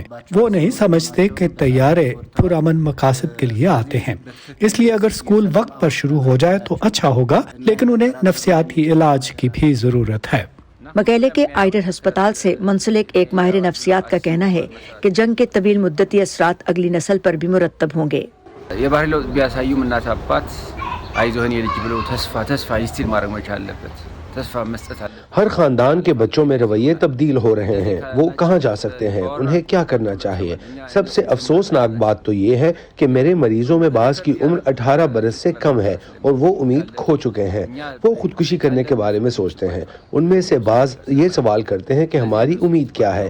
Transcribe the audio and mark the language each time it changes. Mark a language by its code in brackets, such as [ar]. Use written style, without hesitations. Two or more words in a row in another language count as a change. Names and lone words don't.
[ur] وہ نہیں سمجھتے کہ طیارے پرامن مقاصد کے لیے آتے ہیں. اس لیے اگر اسکول وقت پر شروع ہو جائے تو اچھا ہوگا، لیکن انہیں نفسیاتی علاج کی بھی ضرورت ہے. مقلے کے آئیڈر اسپتال سے منسلک ایک ماہر نفسیات کا کہنا ہے کہ جنگ کے طویل مدتی اثرات اگلی نسل پر بھی مرتب ہوں گے. [am] የባህሪ ለውጥ ቢያሳዩም እናት አባት አይዞህን የልጅ ብለው ተስፋ ይስቲል ማድረግ መቻል አለበት። ተስፋ መስጠት አለበት። [ur] ہر خاندان کے بچوں میں رویے تبدیل ہو رہے ہیں۔ وہ کہاں جا سکتے ہیں، انہیں کیا کرنا چاہیے? سب سے افسوسناک بات تو یہ ہے کہ میرے مریضوں میں بعض کی عمر 18 برس سے کم ہے اور وہ امید کھو چکے ہیں. وہ خودکشی کرنے کے بارے میں سوچتے ہیں۔ ان میں سے بعض یہ سوال کرتے ہیں کہ ہماری امید کیا ہے?